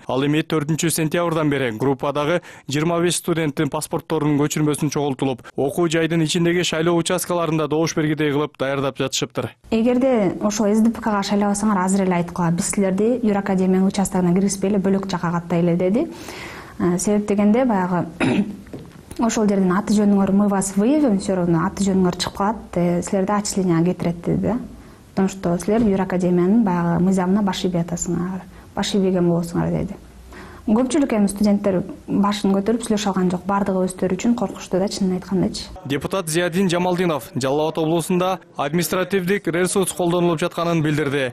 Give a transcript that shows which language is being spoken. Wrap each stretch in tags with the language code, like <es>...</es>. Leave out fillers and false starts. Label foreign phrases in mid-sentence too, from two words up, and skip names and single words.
<ky>Ал эми 4 сентябрдан бери группадагы 25 студенттин паспортторунун көчүрмөсүн чогултулуп, окуу жайдын ичиндеги шайлоо участкаларында добуш бергидей кылып даярдап жатышып. Эгерде ошол СДПКга шайлабасаңар азыр эле айтып коет. Биз силерди юр академиянын участогуна киргизбей эле бөлөк жакка каттайлы деди. Себеп дегенде баягы ошол жерден аты жөнүңөр</ky> <ru>мы вас выявим, все равно</ru> <ky>аты жөнүңөр чыгып калат, силерди отчисленияга кетирет деди.</ky> <ru>Потому что</ru> <ky>силер юр академиянын баягы мыйзамына баш ийбей атасыңар, баш ийбеген болосуңар деди. Көпчүлүк эми студенттер башын көтөрүп сүйлөшө алган жок. Бардыгы өздөрү үчүн коркуштуу да, чынын айткандачы. Депутат Зиядин Жамалдинов Жалал Абад облусунда административдик ресурс колдонулуп жатканын билдирди.</ky>